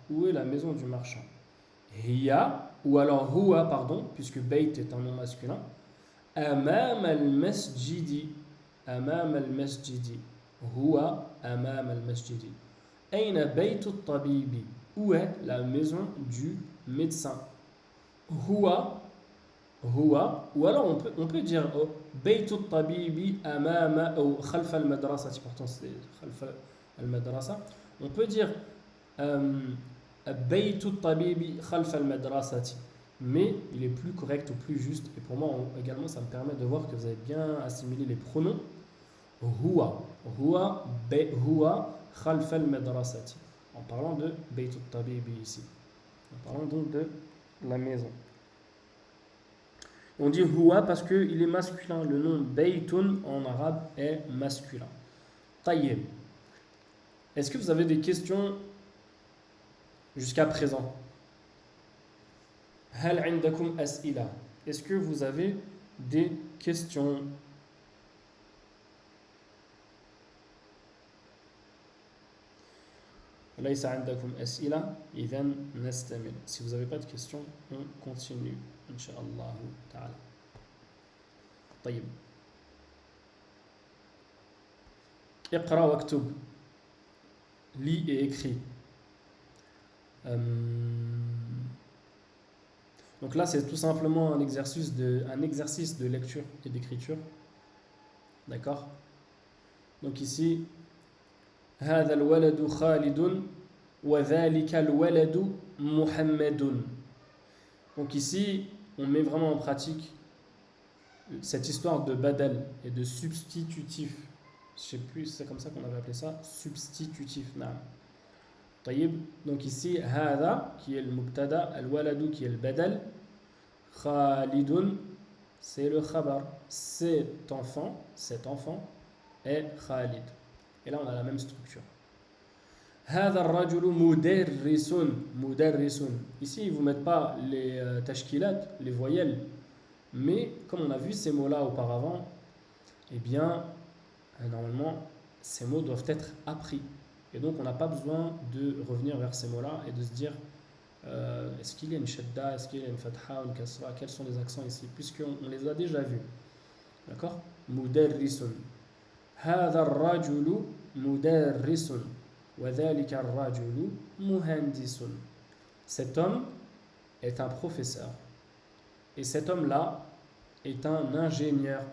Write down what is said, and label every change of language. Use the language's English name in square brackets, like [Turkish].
[French] Où est la maison du marchand? Hiya, ou alors huwa, pardon, puisque bayt est un nom masculin. [Arabic] أمام المسجد. أمام المسجد. هو أمام المسجد. أين بيت الطبيب? [French] Où est la maison du médecin? [Arabic] هو. [French] Ou alors on peut dire [Arabic] بيت الطبيب أمام أو خلف المدرسة. [French] Pourtant c'est [Arabic] خلف المدرسة. [French] On peut dire [Arabic] بيت الطبيب خلف المدرسة. [French] Mais il est plus correct ou plus juste, et pour moi également ça me permet de voir que vous avez bien assimilé les pronoms. [Arabic] Huwa khalf al-madrasati, [French] en parlant de Bayt al-Tabibi ici, en parlant donc de la maison. On dit huwa parce qu'il est masculin. Le nom Baytun en arabe est masculin. Tayyib. Est-ce que vous avez des questions jusqu'à présent? [Arabic] هل عندكم أسئلة? [French] Est-ce que vous avez des questions? [Arabic] ليس عندكم أسئلة إذن نستمر. [French] Si vous n'avez pas de questions, on continue إن شاء الله تعالى. [Arabic] طيب. اقرأ واكتب. [French] Lis et écris. Donc là, c'est tout simplement un exercice de lecture et d'écriture. D'accord? Donc ici, [Arabic] هذا الولد خالد وذلك الولد محمد. [French] Donc ici, on met vraiment en pratique cette histoire de badal et de substitutif. Je sais plus, c'est comme ça qu'on avait appelé ça, substitutif. Naam. طيب. Donc ici, هذا qui est le mubtada, al-waladu qui est le badal, Khalidun c'est le khabar, cet enfant est Khalid. Et là on a la même structure. [Arabic] هذا الرجل مدرس. [French] Ici ils ne vous mettent pas les tashkilat, les voyelles, mais comme on a vu ces mots là auparavant, eh bien normalement ces mots doivent être appris. Et donc on n'a pas besoin de revenir vers ces mots-là et de se dire est-ce qu'il y a une shadda, est-ce qu'il y a une fatha, une kasra, quels sont les accents ici, puisqu'on les a déjà vus. D'accord? Mudarrisun. [Arabic] هذا الرجل مدرس وذلك الرجل مهندس. [French] Cet homme est un professeur. Et cet homme-là est un ingénieur.